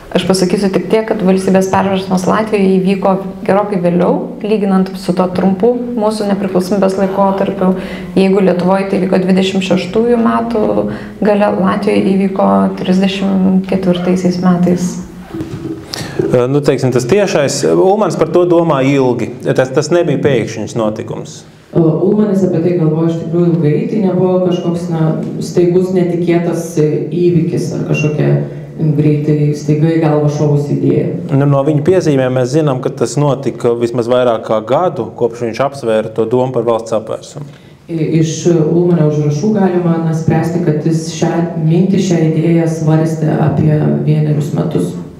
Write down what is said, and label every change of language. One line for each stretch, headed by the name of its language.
Lithuanian: Aš pasakysiu tik tiek, kad valstybės perversmas Latvijoje įvyko gerokai vėliau, lyginant su to trumpu mūsų nepriklausomybės laikotarpiu. Jeigu Lietuvoje tai vyko 26 metų gale, Latvijoje įvyko 34 metais.
Latvian: Tas tiešais, Ulmanis par to domā ilgi. Tas nebija pēkšņs notikums.
Lithuanian: Ulmanis apie tai galvoja iš tikrųjų ilgai, tai nebuvo kažkoks staigus netikėtas įvykis ar kažkokia greitai staigai galva šovus idėja.
Latvian: No viņa piezīmēm mēs zinām, ka tas notika vismaz vairāk kā gadu, kopš viņš apsvēra to domu par valsts apvērsumu.
Lithuanian: Iš Ulmanio užrašų galima spręsti, kad jis šią idėją svarstė apie 1 metus.